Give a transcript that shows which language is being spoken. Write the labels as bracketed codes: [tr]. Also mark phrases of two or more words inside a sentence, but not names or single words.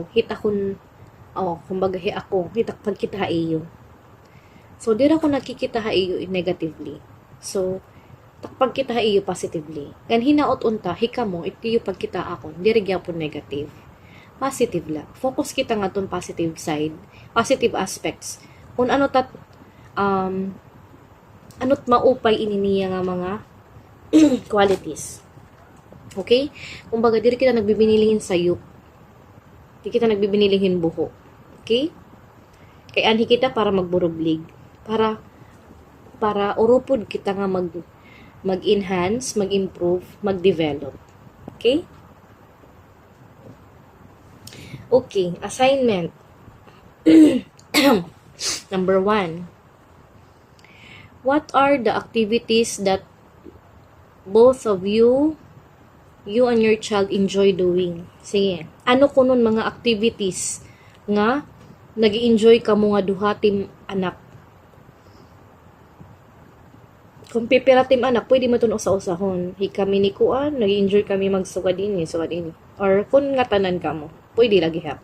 [war] Kumbaga pagkita iyo. So, di ra ko nakikita iyo negatively. So, takpag kita iyo positively. Kan hinaot unta, hikamo, ito yung pagkita ako, di rin gyapon negative. Positive lang. Focus kita nga itong [en] positive side, positive aspects. [war] Kung ano't maupay ininiya nga mga qualities. Okay? Kung baga, di kita nagbibinilihin sayop. Di kita nagbibinilihin buho. Okay? Kaya anhi kita para magburublig. Para urupod kita nga mag-enhance, mag-improve, mag-develop. Okay? Okay, assignment. Number 1. [en] What are the activities that both of you and your child enjoy doing? [war] Sige. Ano kunon mga activities nga nag-enjoy ka mo nga duha tim anak? Kung pipira tim anak, pwede mo ito usa-usahon. Kami ni Kuan, nag-enjoy kami magsugad ini. Or kung nga tanan ka mo, pwede lagi hap.